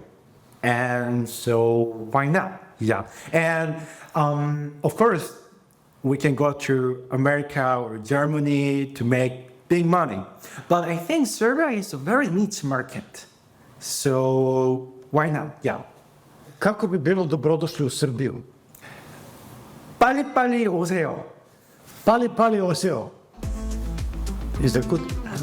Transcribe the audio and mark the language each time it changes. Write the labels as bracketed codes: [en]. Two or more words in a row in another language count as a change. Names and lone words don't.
[en] And so why not? Yeah. And of course, we can go to America or Germany to make big money. But I think Serbia is a very niche market. So why not? Yeah. [sr] Kako bi bilo dobrodošli u Srbiju? [ko] 빨리 빨리 오세요. 빨리 빨리 오세요. [en] Is that good?